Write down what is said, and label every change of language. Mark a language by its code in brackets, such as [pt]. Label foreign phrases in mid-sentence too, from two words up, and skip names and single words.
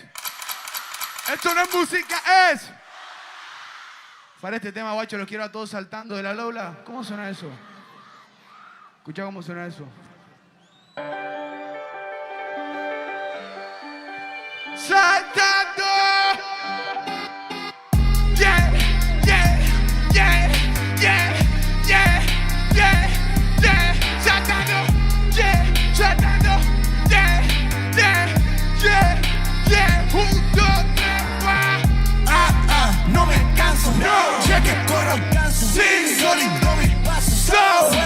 [es] Esto no es música, es. Para este tema, guacho, los quiero a todos saltando de la Lola. ¿Cómo suena eso? Escucha cómo suena eso. Saltando. Yeah, yeah, yeah, yeah, yeah, yeah, yeah. Saltando. Yeah, saltando. Yeah, yeah, yeah, yeah. 1, 2, 3, va. No me canso, no. Sé que corro, canso. Sí, sólido mi paso. So.